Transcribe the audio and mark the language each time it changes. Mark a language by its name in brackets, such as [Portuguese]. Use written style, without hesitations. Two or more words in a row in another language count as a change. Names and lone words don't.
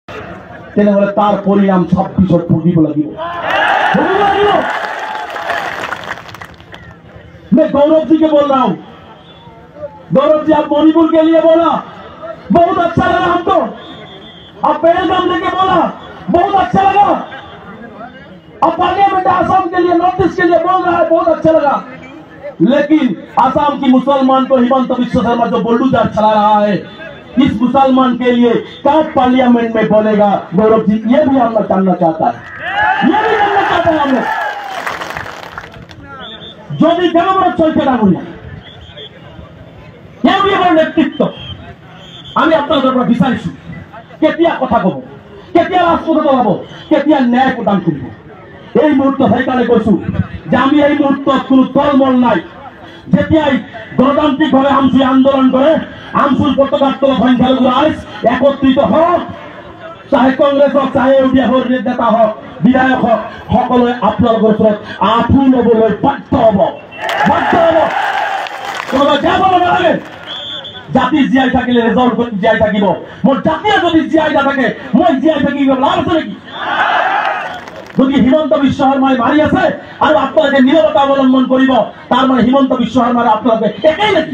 [Assamese] তেনেহলে তার পরিণাম 26 ভুগিব লাগিব। [Hindi] मैं गौरव जी के बोल रहा हूं, गौरव जी आप मणिपुर के लिए बोला, बहुत अच्छा लगा हमको। आप पहलगाम लेके बोला, बहुत अच्छा लगा। अब पार्लियामेंट आसाम के लिए, नॉर्थ ईस्ट के लिए बोल रहा है, बहुत अच्छा लगा। लेकिन आसाम की मुसलमान को हिमंत विश्व शर्मा जो बोल्डू जार चला रहा है, इस मुसलमान के लिए कब पार्लियामेंट में बोलेगा गौरव जी? ये भी हम लोग जानना चाहता है, ये भी जानना चाहता है हम लोग। [Assamese] যদি জনগণ চলছে না বলি এর নেতৃত্ব আমি আপনাদের পৰা বিচাৰিছো, কেতিয়া কথা কব, কেতিয়া ৰাজপথত যাব, কেতিয়া ন্যায় প্ৰদান কৰিব। এই মুহূৰ্তত সেইকাৰণে কৈছো যে আমি এই মুহূৰ্তত কোনো দলমল নাই। যেতিয়াই গণতান্ত্রিকভাবে আমচুই আন্দোলন করে, আমচুর পতাকার তলত সংখ্যালঘু রাইজ একত্রিত হোক, চাহে কংগ্রেস হোক, চাহে ইউডিএফৰ নেতা হোক, বিধায়ক হোক, সকলোৱে আপোনালোকৰ ওচৰত আঁঠু ল'বলৈ বাধ্য হ'ব, বাধ্য হ'ব। কোনোবাই বেয়া পাব নালাগে। জাতি জীয়াই থাকিলে ৰেজল্ট জীয়াই থাকিব। মোৰ জাতিয়ে যদি জীয়াই নাথাকে মই জীয়াই থাকি লাভ আছে নেকি? যদি হিমন্ত বিশ্ব শৰ্মাই মাৰি আছে আৰু আপোনালোকে নীৰৱতা অৱলম্বন কৰিব, তাৰ মানে হিমন্ত বিশ্ব শৰ্মাৰ আপোনালোকে একেই নেকি?